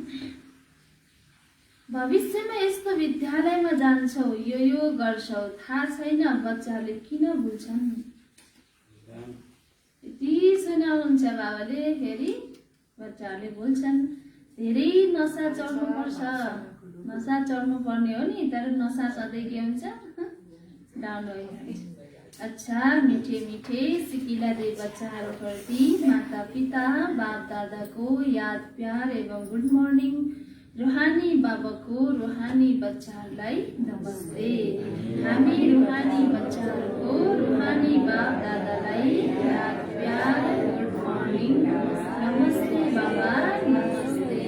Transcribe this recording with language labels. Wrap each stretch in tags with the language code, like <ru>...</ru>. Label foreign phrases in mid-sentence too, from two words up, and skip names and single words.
<ne>भविष्यमा यस्तो विद्यालयमा जान्छौ, यो गर्छौ, थाहा छैन बच्चाहरूले किन भुल्छन्। यति सुनाउनुहुन्छ बाबाले, फेरि बच्चाहरूले भुल्छन्। धेरै नसा चढ्नुपर्छ। नसा चढ्नु पर्ने हो नि, तर नसा सधैँ के हुन्छ? डाउन भइहाल्छ।</ne> <hi>अच्छा मीठे मीठे सिकिला दे</hi> <ne>बच्चाहरूप्रति माता पिता बाप दादाको याद प्यार एवं</ne> <en>good morning.</en> <ne>रूहानी बाबाको रूहानी बच्चाहरूलाई नमस्ते। हामी रूहानी बच्चाहरूको रूहानी बाप दादालाई याद प्यार</ne> <en>good morning</en> <ne>नमस्ते बाबा नमस्ते।</ne>